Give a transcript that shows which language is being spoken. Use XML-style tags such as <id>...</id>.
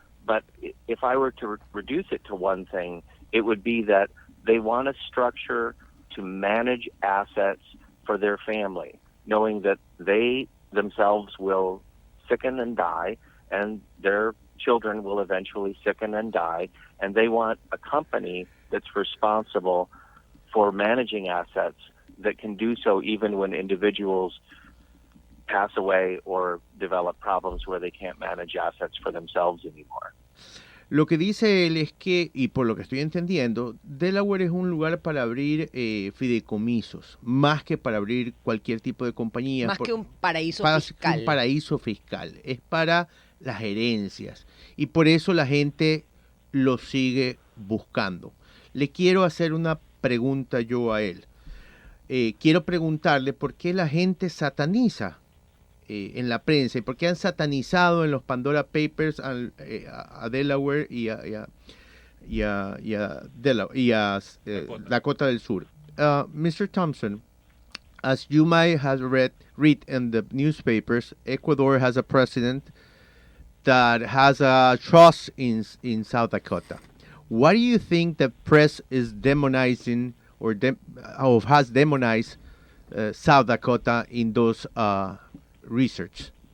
<en>But if I were to reduce it to one thing, it would be that they want a structure to manage assets for their family, knowing that they themselves will sicken and die, and their children will eventually sicken and die, and they want a company that's responsible for managing assets that can do so even when individuals pass away or develop problems where they can't manage assets for themselves anymore.</en> <es>Lo que dice él es que, y por lo que estoy entendiendo, Delaware es un lugar para abrir fideicomisos, más que para abrir cualquier tipo de compañía. Más que un paraíso fiscal. Un paraíso fiscal. Es para las herencias. Y por eso la gente lo sigue buscando. Le quiero hacer una pregunta yo a él. Quiero preguntarle por qué la gente sataniza en la prensa y por qué han satanizado en los Pandora Papers a Delaware y a Dakota del Sur.</es> <en>Mr. Thompson, as you might have read in the newspapers, Ecuador has a president that has a trust in South Dakota. Why do you think the press is demonizing or has demonized South Dakota in those research?</en>